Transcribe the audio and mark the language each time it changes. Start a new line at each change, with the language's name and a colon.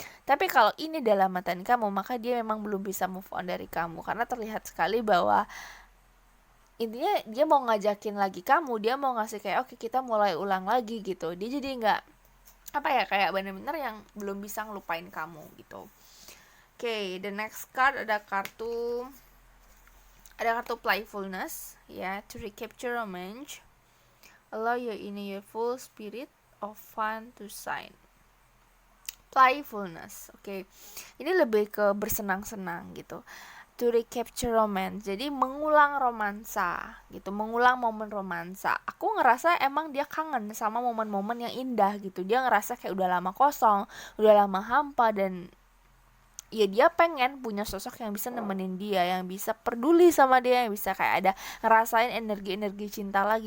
Indonesian: Tapi kalau ini dalam mantan kamu, maka dia memang belum bisa move on dari kamu, karena terlihat sekali bahwa intinya dia mau ngajakin lagi kamu, dia mau ngasih kayak oke, kita mulai ulang lagi gitu. Dia jadi nggak apa ya, kayak bener-bener yang belum bisa ngelupain kamu gitu.
English: Oke, the next card
Indonesian: ada kartu playfulness ya,
English: to recapture romance, allow your inner full spirit of fun to shine.
Indonesian: Playfulness, oke. Ini lebih ke bersenang-senang gitu.
English: To recapture romance,
Indonesian: jadi mengulang romansa gitu, mengulang momen romansa. Aku ngerasa emang dia kangen sama momen-momen yang indah gitu. Dia ngerasa kayak udah lama kosong, udah lama hampa, dan ya dia pengen punya sosok yang bisa nemenin dia, yang bisa peduli sama dia, yang bisa kayak ada ngerasain energi-energi cinta lagi.